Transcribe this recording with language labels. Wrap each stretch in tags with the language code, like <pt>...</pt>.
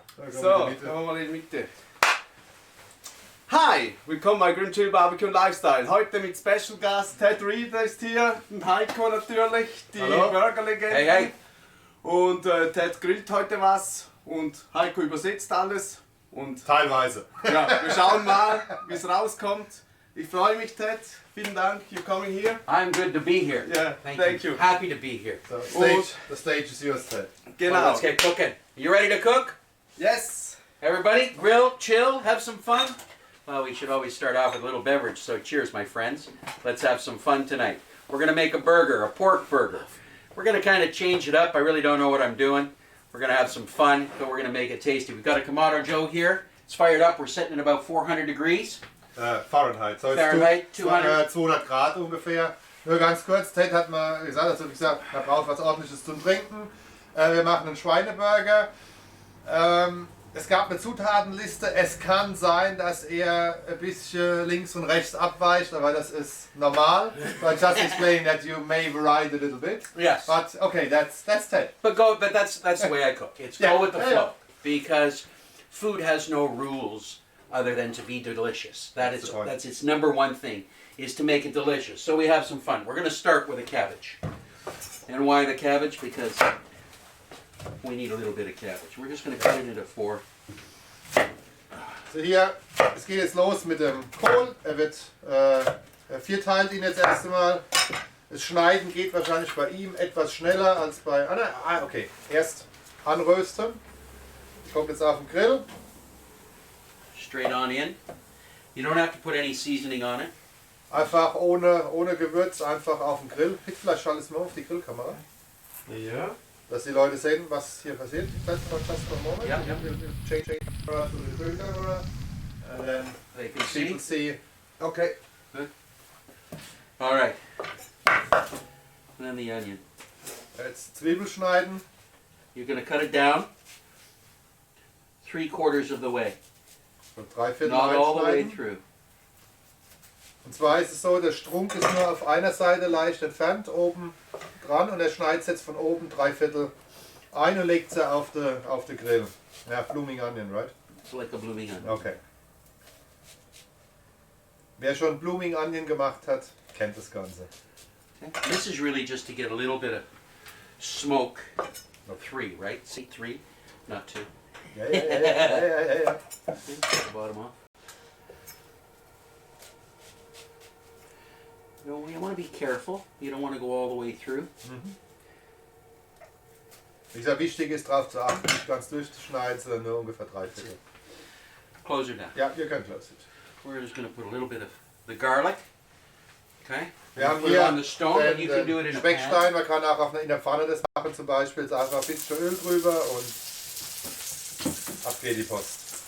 <de>So, kommen wir mal in die Mitte. Hi, willkommen bei Grillen, Chill, BBQ und Lifestyle. Heute mit Special Gast Ted Reed ist hier und Heiko natürlich, die Burger-Legende. Hey, hey. Und Ted grillt heute was und Heiko übersetzt alles. Und teilweise. Ja, wir schauen mal, wie es rauskommt. Ich freue mich, Ted. Vielen Dank,</de> <en>you're coming here. I'm good to be here. Yeah, thank you. Happy to be here. So, the stage is yours, Ted.</en> <de>Genau.</de> <en>Well, let's get cooking. You ready to cook? Yes. Everybody, grill, chill, have some fun? Well, we should always start off with a little beverage, so cheers, my friends. Let's have some fun tonight. We're going to make a burger, a pork burger. We're going to kind of change it up. I really don't know what I'm doing. We're going to have some fun, but we're going to make it tasty. We've got a Kamado Joe here. It's fired up. We're sitting at about 400 degrees. Fahrenheit. So Fahrenheit, 200.</en> <de>200 Grad ungefähr. Nur ganz kurz, Ted hat mal gesagt, also wie gesagt, er braucht was Ordentliches zum Trinken. Wir machen einen Schweineburger. Es gab eine Zutatenliste. Es kann sein, dass er ein bisschen links und rechts abweicht, aber das ist normal.</de> <en>But just explain that you may vary a little bit. Yes. But okay, that's Ted. But that's the way I cook. It's go with the flow. Because food has no rules other than to be delicious. That's its number one thing, is to make it delicious. So we have some fun. We're going to start with a cabbage. And why the cabbage? Because we need a little bit of cabbage. We're just going to cut it into four.</en> <de>So hier, es geht jetzt los mit dem Kohl. Er wird vierteilt ihn jetzt erst einmal. Das Schneiden geht wahrscheinlich bei ihm etwas schneller als bei Anna. Okay, erst anrösten. Kommt jetzt auf den Grill.</de> <en>Straight on in. You don't have to put any seasoning on it.</en> <de>Einfach ohne Gewürz, einfach auf den Grill. Pick vielleicht alles mal auf die Grillkamera. Ja. Dass die Leute sehen, was hier passiert.</de> <en>Just for a moment. Yeah. Change camera to the grill camera. And then They can people see. see. Okay. Good. All right. And then the onion.</en> <de>Jetzt Zwiebel schneiden.</de> <en>You're going to cut it down 3/4 of the way.</en> <de>Und 3/4</de> <en>Not all the way</en> <de>reinschneiden.</de> <en>through.</en> <de>Und zwar ist es so, der Strunk ist nur auf einer Seite leicht entfernt, oben dran, und er schneidet es jetzt von oben 3/4 ein und legt sie auf den Grill.</de> <en>Ja, blooming onion, right? It's like a blooming onion. Okay.</en> <de>Wer schon blooming onion gemacht hat, kennt das Ganze.</de> <en>Okay. This is really just to get a little bit of smoke. 3, right? See, 3, not 2.</en> <de>Ja.</de> <en>Okay, cut the bottom off. No, you want to be careful. You don't want to go all the way through.</en> <de>Wie gesagt, wichtig ist darauf zu achten, nicht ganz durchzuschneiden, sondern nur ungefähr 3/4.</de> <en>Close her down. Ja, you can close it. We're just going to put a little bit of the garlic. Okay.</en> <de>Wir haben</de> <en>Put it</en> <de>hier</de> <en>on the stone, but you can do it in a pan.</en> <de>Speckstein, man kann auch in der Pfanne das machen zum Beispiel. Jetzt einfach ein bisschen Öl drüber und ab geht die Post.</de>